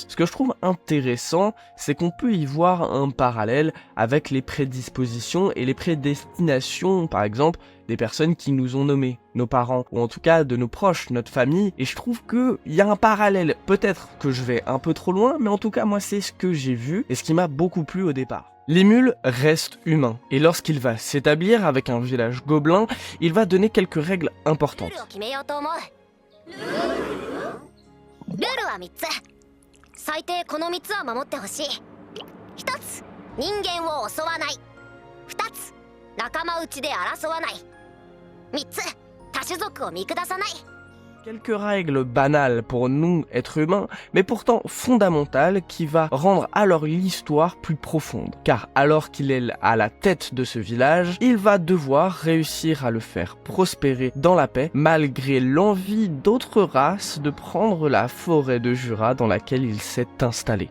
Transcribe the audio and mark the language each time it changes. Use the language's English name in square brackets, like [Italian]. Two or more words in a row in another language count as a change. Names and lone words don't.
[French] Ce que je trouve intéressant, c'est qu'on peut y voir un parallèle avec les prédispositions et les prédestinations, par exemple, des personnes qui nous ont nommés, nos parents, ou en tout cas de nos proches, notre famille, et je trouve qu'il y a un parallèle. Peut-être que je vais un peu trop loin, mais en tout cas, moi, c'est ce que j'ai vu, et ce qui m'a beaucoup plu au départ. Limul reste humain, et lorsqu'il va s'établir avec un village gobelin, il va donner quelques règles importantes. [Japanese] ルールは3つ。最低この3つは守ってほしい。1つ、人間を襲わない。2つ、仲間内で争わない。3つ、多種族を見下さない。 [French] Quelques règles banales pour nous, êtres humains, mais pourtant fondamentales qui va rendre alors l'histoire plus profonde. Car alors qu'il est à la tête de ce village, il va devoir réussir à le faire prospérer dans la paix, malgré l'envie d'autres races de prendre la forêt de Jura dans laquelle il s'est installé.